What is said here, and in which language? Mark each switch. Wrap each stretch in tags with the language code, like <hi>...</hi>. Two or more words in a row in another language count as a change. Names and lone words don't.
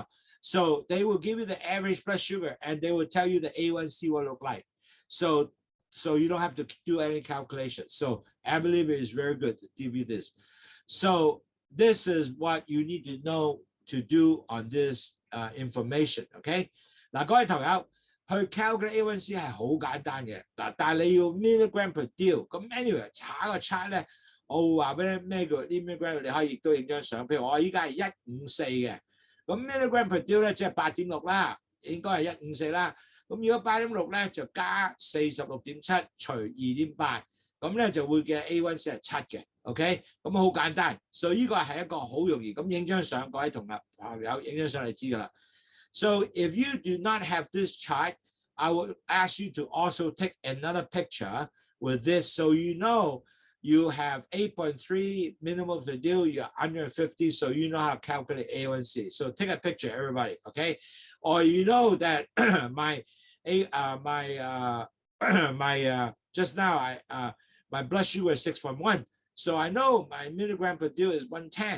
<en>So they will give you the average blood sugar and they will tell you the A1c will look like. So you don't have to do any calculation. So Abbott is very good to give you this. So this is what you need to know to do on this information, okay?</en> <yue>嗱，各位朋友，去 calculate A1c 係好簡單嘅。嗱，但係你要</yue> <en>milligram per dil。</en> <yue>咁 anyway， 查個 chart 咧。我會話俾你咩叫 milligram， 你可以亦都影張相。譬如我依家係154嘅，咁</yue> <en>milligram per dil</en> <yue>咧即係8.6 啦，應該係154啦。咁如果8.6咧就加46.7除2.8， 咁咧就會嘅 A1c 係7嘅 ，OK， 咁好簡單，所以呢個係一個好容易咁影張相，各位同學朋友影張相你知噶啦。</yue> <en>So if you do not have this chart, I will ask you to also take another picture with this, so you know you have 8.3 minimum to do, you're under 50, so you know how to calculate A1c. So take a picture, everybody, okay? Or you know that just now my blood sugar is 6.1, so I know my milligram per deal is 110.</en>